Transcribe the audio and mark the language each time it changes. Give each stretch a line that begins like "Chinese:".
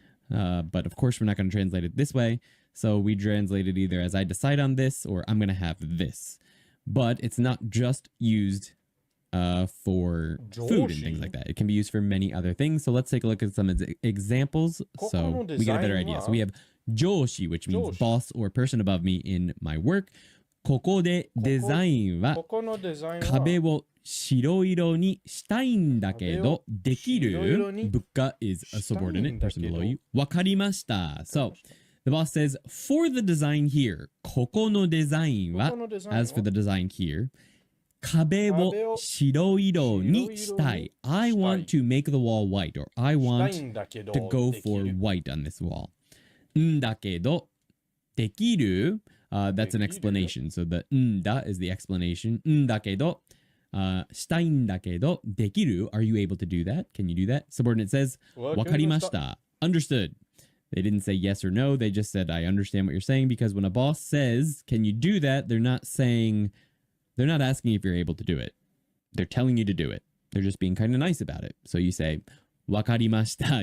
English: But of course, we're not going to translate it this way, so we translate it either as I decide on this or I'm going to have this. But it's not just used for food and things like that. It can be used for many other things. So let's take a look at some examples so we get a better idea. So we have joshi, which means boss or person above me in my work.
Japanese: ここでデザインは壁を白色にしたいんだけどできる部下
English: is a subordinate person below you.
Japanese: わかりました。
English: So the boss says, for the design here,
Japanese: ここのデザインは
English: as for the design here,
Japanese: 壁を白色にしたい.
English: I want to make the wall white, or I want to go for white on this wall.
Japanese: んだけど、できる
English: that's an explanation. So the んだ is the explanation.
Japanese: んだけど、したいんだけど、できる
English: Are you able to do that? Can you do that? Subordinate says,
Japanese: わかりました.
English: Understood. They didn't say yes or no. They just said, I understand what you're saying, because when a boss says, can you do that? They're not asking if you're able to do it. They're telling you to do it. They're just being kind of nice about it. So you say,
Japanese: わかりました.